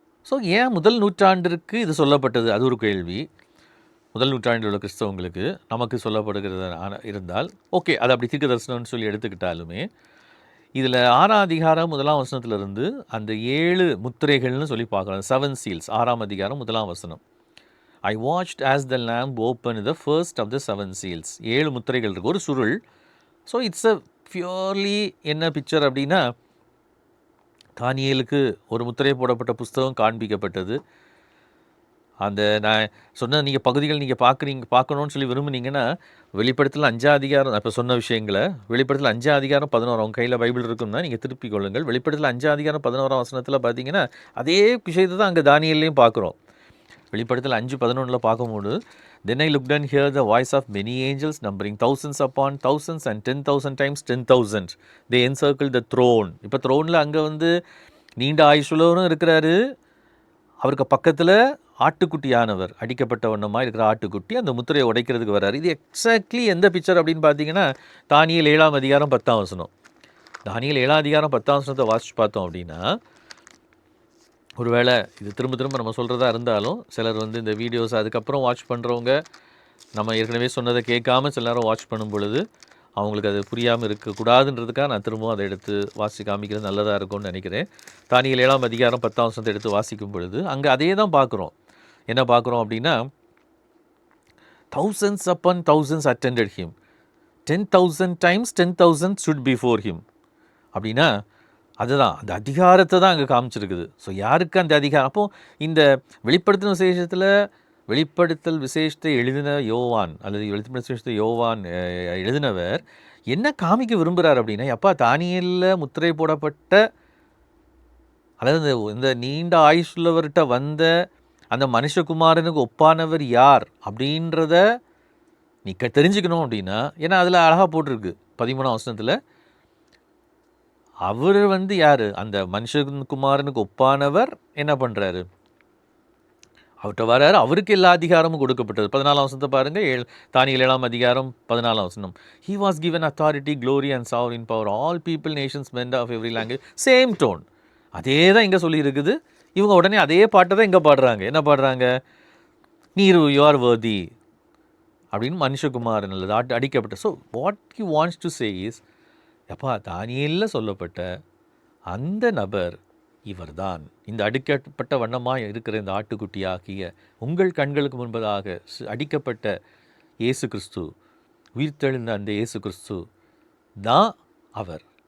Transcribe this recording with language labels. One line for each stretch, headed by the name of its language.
Tamil: So ஏன் முதல் நூற்றாண்டிற்கு இது சொல்லப்பட்டது, அது ஒரு கேள்வி. முதல் நூற்றாண்டில் உள்ள கிறிஸ்தவங்களுக்கு நமக்கு சொல்லப்படுகிறது இருந்தால் ஓகே, அது அப்படி தீர்க்க தரிசனம்னு சொல்லி எடுத்துக்கிட்டாலுமே, இதில் 6ஆம் அதிகாரம் 1ஆம் வசனத்திலிருந்து அந்த 7 முத்திரைகள்னு சொல்லி பார்க்குறோம்.
English: 7 seals,
Tamil: 6ஆம் அதிகாரம் 1ஆம் வசனம்.
English: I watched as the lamb opened the first of the 7 seals.
Tamil: 7 முத்திரைகள் இருக்குது, ஒரு சுருள். ஸோ
English: it's a purely
Tamil: என்ன பிக்சர் அப்படின்னா, தானியேலுக்கு ஒரு முத்திரை போடப்பட்ட புஸ்தகம் காண்பிக்கப்பட்டது. அந்த நான் சொன்ன நீங்கள் பகுதிகள் நீங்கள் பார்க்கணுன்னு சொல்லி விரும்புனீங்கன்னா, வெளிப்படுத்தல 5ஆம் அதிகாரம், இப்போ சொன்ன விஷயங்களை வெளிப்படுத்தல 5ஆம் அதிகாரம் 11, அவங்க கையில் பைபிள் இருக்குன்னா நீங்கள் திருப்பிக் கொள்ளுங்கள். வெளிப்படுத்தல 5ஆம் அதிகாரம் 11ஆம் வசனத்தில் பார்த்தீங்கன்னா அதே விஷயத்தை தான் அங்கே தானியேலையும் பார்க்குறோம். வெளிப்படுத்தல 5:11 பார்க்கும்போது,
English: then I looked and heard the voice of many angels numbering thousands upon thousands and 10,000 times 10,000. They encircled the throne.
Tamil: இப்போ த்ரோனில் அங்கே வந்து நீண்ட ஆயுசுள்ளவரும் இருக்கிறாரு, அவருக்கு பக்கத்தில் ஆட்டுக்குட்டியானவர், அடிக்கப்பட்ட வண்ணமாக இருக்கிற ஆட்டுக்குட்டி அந்த முத்திரையை உடைக்கிறதுக்கு வர்றாரு. இது எக்ஸாக்ட்லி எந்த பிக்சர் அப்படின்னு பார்த்தீங்கன்னா, தானியேல் 7ஆம் அதிகாரம் 10ஆம் வசனம். தானியேல் 7ஆம் அதிகாரம் 10ஆம் வசனத்தை வாசித்து பார்த்தோம் அப்படின்னா, ஒருவேளை இது திரும்ப திரும்ப நம்ம சொல்கிறதா இருந்தாலும் சிலர் வந்து இந்த வீடியோஸ் அதுக்கப்புறம் வாட்ச் பண்ணுறவங்க நம்ம ஏற்கனவே சொன்னதை கேட்காம சில நேரம் வாட்ச் பண்ணும் பொழுது அவங்களுக்கு அது புரியாமல் இருக்கக்கூடாதுன்றதுக்காக நான் திரும்பவும் அதை எடுத்து வாசி காமிக்கிறது நல்லதாக இருக்கும்னு நினைக்கிறேன். தானியேல் 7ஆம் அதிகாரம் 10ஆம் வசனத்தை எடுத்து வாசிக்கும் பொழுது அங்கே அதே தான் பார்க்குறோம். என்ன பார்க்குறோம் அப்படின்னா,
English: thousands upon thousands attended him, 10,000 times 10,000 stood before him.
Tamil: அப்படின்னா அதுதான் அந்த அதிகாரத்தை தான் அங்கே காமிச்சிருக்குது. ஸோ யாருக்கு அந்த அதிகாரம்? அப்போது இந்த வெளிப்படுத்தின வெளிப்படுத்தல் விசேஷத்தை எழுதின யோவான் அல்லது வெளிப்படுத்தின விசேஷத்தை யோவான் எழுதினவர் என்ன காமிக்க விரும்புகிறார் அப்படின்னா, எப்பா தானியேலில் முத்திரை போடப்பட்ட அதாவது இந்த நீண்ட ஆயுசுள்ளவர்கிட்ட வந்த அந்த மனுஷகுமாரனுக்கு ஒப்பானவர் யார் அப்படின்றத நீ தெரிஞ்சுக்கணும் அப்படின்னா, ஏன்னா அதில் அழகாக போட்டிருக்கு 13ஆம் வசனத்தில், அவர் யார்? அந்த மனுஷகுமாரனுக்கு ஒப்பானவர் என்ன பண்ணுறாரு? அவர்கிட்ட வராரு, அவருக்கு எல்லா அதிகாரமும் கொடுக்கப்பட்டது. 14ஆம் வசனத்தை பாருங்கள், தானியேல் 7ஆம் அதிகாரம் 14ஆம் வசனம்.
English: He was given authority, glory and sovereign power, all people, nations, men of every language.
Tamil: Same tone, அதே தான் இங்கே சொல்லியிருக்குது. இவங்க உடனே அதே பாட்டை தான் இங்கே பாடுறாங்க. என்ன பாடுறாங்க? நீர்
English: you are worthy
Tamil: அப்படின்னு மனுஷகுமாரன் அல்லது அடிக்கப்பட்ட.
English: so what he wants to say is,
Tamil: எப்பா தானியேலில் சொல்லப்பட்ட அந்த நபர் இவர் தான், இந்த அடிக்கப்பட்ட வண்ணமாக இருக்கிற இந்த ஆட்டுக்குட்டியாகிய உங்கள் கண்களுக்கு முன்பதாக அடிக்கப்பட்ட இயேசு கிறிஸ்து, உயிர்த்தெழுந்த அந்த இயேசு கிறிஸ்து தான் அவர்.